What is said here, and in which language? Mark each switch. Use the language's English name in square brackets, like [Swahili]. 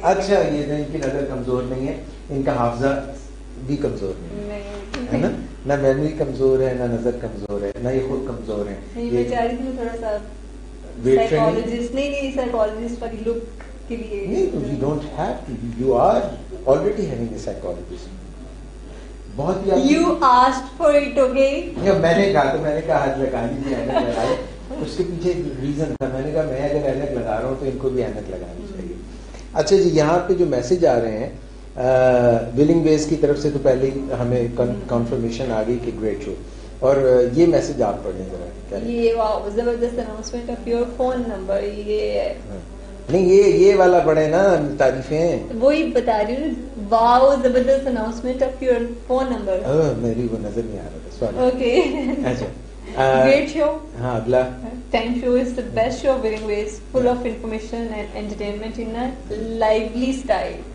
[Urdu] اچھا یہ ان کی نظر کمزور نہیں ہے, ان کا حافظہ بھی کمزور نہیں ہے نا, نہ میموری کمزور ہے, نہ نظر کمزور ہے, نہ یہ خود کمزور ہے. میں چاہ رہی تھی تھوڑا سا سائیکالوجسٹ والی لک کے لیے. [English] You don't have to. You are already having a psychologist. [Urdu] بہت ہی [English] You asked for it, okay? [Urdu] میں نے کہا ہاتھ لگا لیجیے, اینک لگائے. اس کے پیچھے ایک ریزن تھا, میں نے کہا میں اگر اینک لگا رہا ہوں تو ان کو بھی اینک لگانی چاہیے. اچھا جی, یہاں پہ جو میسج آ رہے ہیں ولنگ ویز کی طرف سے, تو پہلے ہمیں کنفرمیشن آ گئی کہ گریٹ شو, اور یہ میسج آپ پڑھیں ذرا. یہ زبردست [English] announcement of your phone number, یہ [Urdu] نہیں یہ والا پڑھے نا, تعریفیں وہی بتا رہی ہوں. واو زبردست [English] Announcement of your phone number. [Urdu] میری وہ نظر نہیں آ رہا تھا, اوکے. اچھا [English] Great show. [Urdu] ہاں اگلا. [English] Time show is the best show of Willing Ways, full of information and entertainment in a lively style.